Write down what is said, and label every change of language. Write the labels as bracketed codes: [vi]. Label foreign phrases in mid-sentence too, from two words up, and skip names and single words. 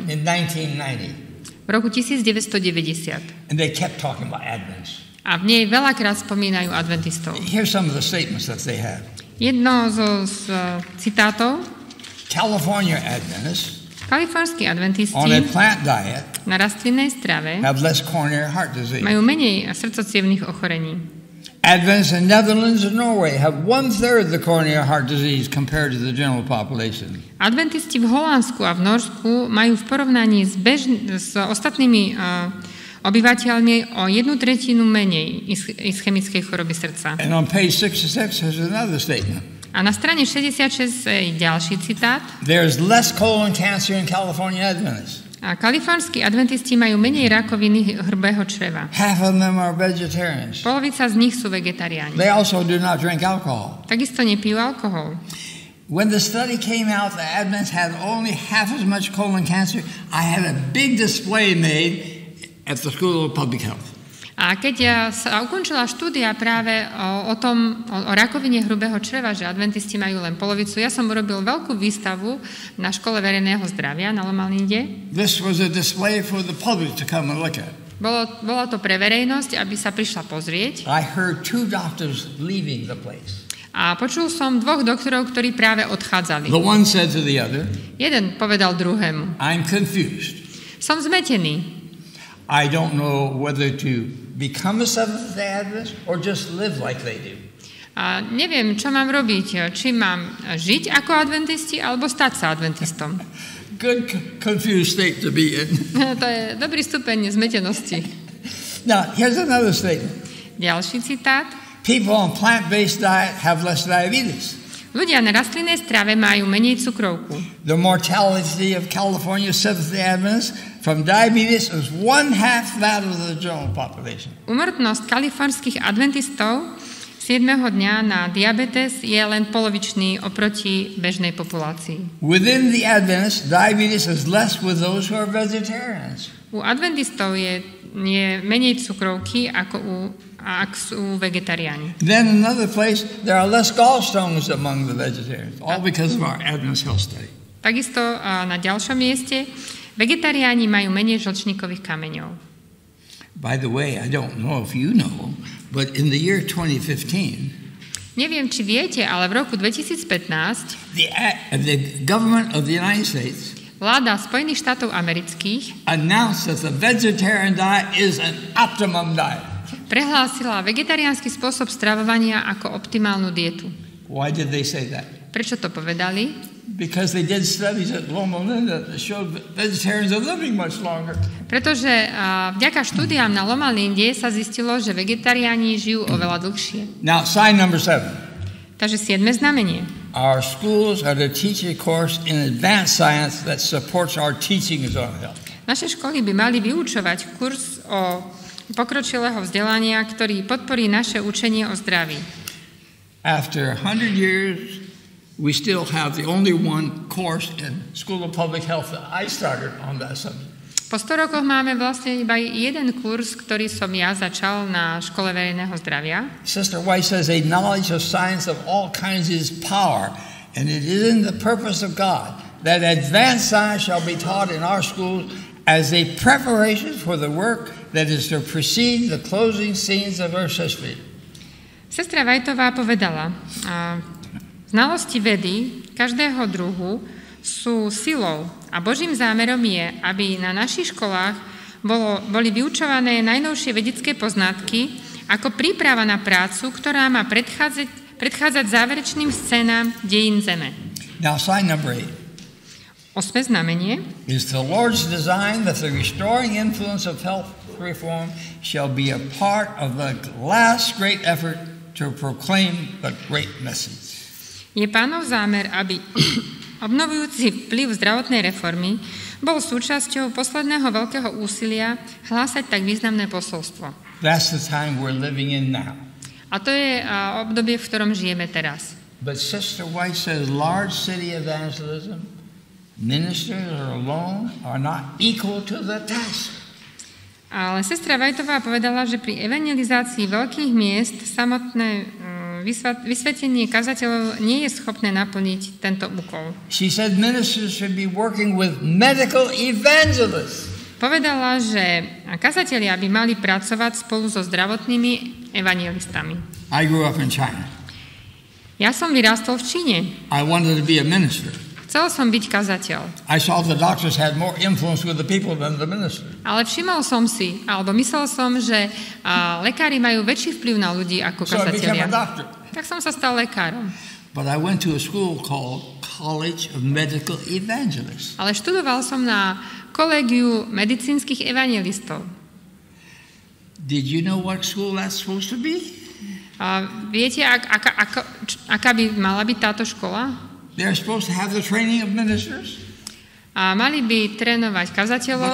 [en] in 1990. [sk] v roku 1990. [en] And they kept talking about Advent. [sk] A v nej veľakrát spomínajú adventistov. [en] Here's some of the statements that they have. [sk] Jedno z citátov. [en] California Adventists [sk] Kalifornskí adventisti [en] on a plant diet [sk] na rastlinnej strave [en] have less coronary heart disease. [sk] majú menej srdcocievnych ochorení. [en] Adventists in Netherlands and Norway have 1/3 the coronary heart disease compared to the general population. [sk] Adventisti v Holandsku a v Norsku majú v porovnaní s ostatnými obyvateľmi o 1/3 menej ischemickej choroby srdca. [en] And on page 66 there's another statement. [sk] A na strane 66 je ďalší citát. [en] There's less colon cancer in California Adventists. [sk] A kalifornskí adventisti majú menej rakoviny hrubého čreva. [en] Half of them are vegetarians. [sk] Polovica z nich sú vegetariáni. [en] They also do not drink alcohol. [sk] Takisto nepijú alkohol. [en] When the study came out that Adventists had only half as much colon cancer, I had a big display made at the School of Public Health. [sk] A keď sa ukončila štúdia práve o rakovine hrubého čreva, že adventisti majú len polovicu, ja som urobil veľkú výstavu na škole verejného zdravia na Lomalinde. [en] This was a display for the public to come and look at. [sk] Bolo to pre verejnosť, aby sa prišla pozrieť. [en] I heard 2 doctors leaving the place. [sk] A počul som 2 doktorov, ktorí práve odchádzali. [en] The one said to the other, [sk] Jeden povedal druhému: [en] I'm confused. [sk] Som zmetený. [en] I don't know whether to become a Seventh-day Adventist or just live like they do. [sk] A neviem, čo mám robiť. Či mám žiť ako adventisti, alebo stať sa adventistom. [en] Good confused state to be in. [sk] To je dobrý stupeň zmetenosti. [en] Now, here's another statement. [sk] Ďalší citát. [en] People on plant-based diet have less diabetes. [sk] Ľudia na rastlinnej strave majú menej cukrovku. [en] The mortality of California Seventh-day Adventists from diabetes is 1/2 that of the general population. [sk] Úmrtnosť kalifornských adventistov 7. dňa na diabetes je len polovičný oproti bežnej populácii. [en] Within the Adventists, diabetes is less with those who are vegetarians. [sk] U adventistov je menej cukrovky ako ak sú vegetariáni. [en] Then in another place, there are less gallstones among the vegetarians, all because of our Adventist health study. [sk] Takisto na ďalšom mieste vegetariáni majú menej žlčníkových kameňov. [en] By the way, I don't know if you know, but in the year 2015, [sk] neviem, či viete, ale v roku 2015 [en] the government of the United States [sk] vláda Spojených štátov amerických [en] announced that the vegetarian diet is an optimum diet. [sk] Prehlásila vegetariánsky spôsob stravovania ako optimálnu dietu. [en] Why did they say that? [sk] Prečo to povedali? [en] Because they did studies at Loma Linda that showed that vegetarians are living much longer. [sk] Pretože vďaka štúdiám na Loma Linde sa zistilo, že vegetariáni žijú oveľa dlhšie. [en] Now, sign number 7. [sk] Takže 7. znamenie. [en] Our schools are to teach a course in advanced science that supports our teachings on health. [sk] Naše školy by mali vyučovať kurz o pokročilého vzdelania, ktorý podporí naše učenie o zdraví. [en] After 100 years, we still have the only one course in School of Public Health that I started on that subject. [sk] Po 100 rokoch máme vlastne iba jeden kurz, ktorý som ja začal na škole verejného zdravia. [en] Sister White says a knowledge of science of all kinds is power, and it is in the purpose of God that advanced science shall be taught in our schools as a preparation for the work that is to precede the closing scenes of Earth's history. [sk] Sestra Whiteová povedala, znalosti vedy každého druhu sú silou a Božím zámerom je, aby na našich školách boli vyučované najnovšie vedecké poznatky ako príprava na prácu, ktorá má predchádzať záverečným scénám dejín Zeme. [en] Now, sign number 8. [sk] 8. znamenie [en] is the Lord's design that the restoring influence of health reform shall be a part of the last great effort to proclaim the great message. [sk] Je Pánov zámer, aby obnovujúci vplyv zdravotnej reformy bol súčasťou posledného veľkého úsilia hlásať tak významné posolstvo. [en] That's the time we're living in now. [sk] A to je obdobie, v ktorom žijeme teraz. [en] But Sister White says large city evangelism, ministers alone are not equal to the task. [sk] Ale sestra Whiteová povedala, že pri evangelizácii veľkých miest samotné vysvetlenie kazateľov nie je schopné naplniť tento úkol. [en] She said ministers should be working with medical evangelists. [sk] Povedala, že kazatelia by mali pracovať spolu so zdravotnými evangelistami. [en] I grew up in China. [sk] Ja som vyrástol v Číne. [en] I wanted to be a minister. [sk] Chcel som byť kazateľ. [en] I saw the doctors had more influence with the people than the minister. [sk] Ale všimol som si, alebo myslel som, že lekári majú väčší vplyv na ľudí ako kazatelia. Tak som sa stal lekárom. [en] But I went to a school called College of Medical Evangelists. [sk] Ale študoval som na kolégiu medicínskych evangelistov. [en] Did you know what school that's supposed to be? [sk] Viete, aká by mala byť táto škola? [en] They're supposed to have the training of ministers. [sk] A mali by trénovať kazateľov,